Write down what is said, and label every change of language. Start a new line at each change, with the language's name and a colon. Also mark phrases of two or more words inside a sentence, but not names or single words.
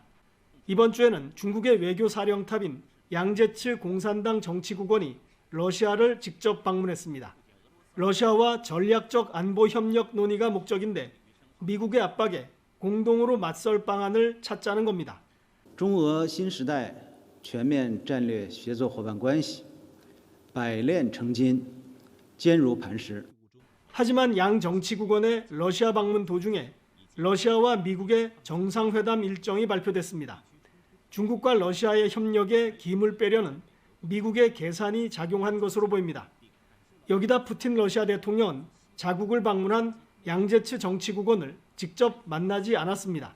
Korean: 이번 주에는 중국의 외교 사령탑인 양제츠 공산당 정치국원이 러시아를 직접 방문했습니다. 러시아와 전략적 안보 협력 논의가 목적인데 미국의 압박에 공동으로 맞설 방안을 찾자는 겁니다.
Chinese: 中俄新时代全面战略协作伙伴关系百炼成金，坚如磐石。
Korean: 하지만 양 정치국원의 러시아 방문 도중에 러시아와 미국의 정상회담 일정이 발표됐습니다. 중국과 러시아의 협력에 김을 빼려는 미국의 계산이 작용한 것으로 보입니다. 여기다 푸틴 러시아 대통령은 자국을 방문한 양제츠 정치국원을 직접 만나지 않았습니다.